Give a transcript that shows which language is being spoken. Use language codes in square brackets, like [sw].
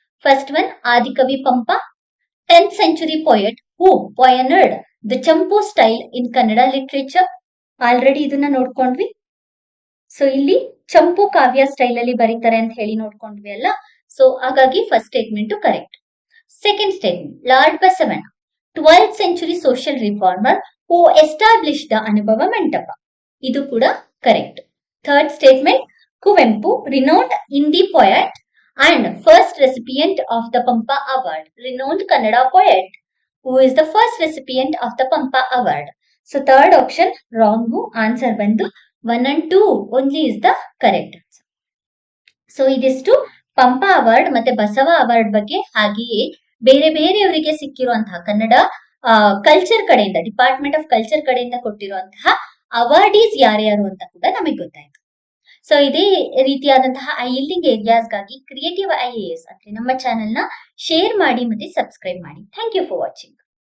[en] First one, ಆದಿಕವಿ Pampa, 10th century poet who pioneered the champu style in Kannada literature. [kn] Already ಇದನ್ನ ನೋಡ್ಕೊಂಡ್ವಿ. So ಇಲ್ಲಿ ಚಂಪು ಕಾವ್ಯ style ಅಲ್ಲಿ ಬರೀತಾರೆ ಅಂತ ಹೇಳಿ ನೋಡ್ಕೊಂಡ್ವಿ ಅಲ್ಲ. ಸೊ ಹಾಗಾಗಿ first statement correct. [en] Second statement, lord Basavanna, 12th century social reformer who established the Anubhava Mantapa. [kn] ಇದು ಕೂಡ correct. [en] Third statement, Kuvempu, renowned Hindi poet and first recipient of the Pampa Award, renowned Kannada poet who is the first recipient of the Pampa Award. So third option wrong. Answer [kn] bandu [en] 1 and 2 only is the correct answer. [kn] So ಇದಿಷ್ಟು Pampa award ಮತ್ತೆ Basava award ಬಗ್ಗೆ, ಹಾಗೆಯೇ ಬೇರೆ ಬೇರೆಯವರಿಗೆ ಸಿಕ್ಕಿರುವಂತಹ Kannada culture ಕಡೆಯಿಂದ, department of culture ಕಡೆಯಿಂದ ಕೊಟ್ಟಿರುವಂತಹ awardees ಯಾರ್ಯಾರು ಅಂತ ಕೂಡ ನಮಗೆ ಗೊತ್ತಾಯ್ತು. ಸೊ ಇದೇ ರೀತಿಯಾದಂತಹ ಐಎಲ್ಟಿಂಗ್ ಏರಿಯಾಸ್ಗಾಗಿ ಕ್ರಿಯೇಟಿವ್ IAS ಅಂದ್ರೆ ನಮ್ಮ ಚಾನೆಲ್ ನ ಶೇರ್ ಮಾಡಿ ಮತ್ತೆ ಸಬ್ಸ್ಕ್ರೈಬ್ ಮಾಡಿ. [en] Thank you for watching.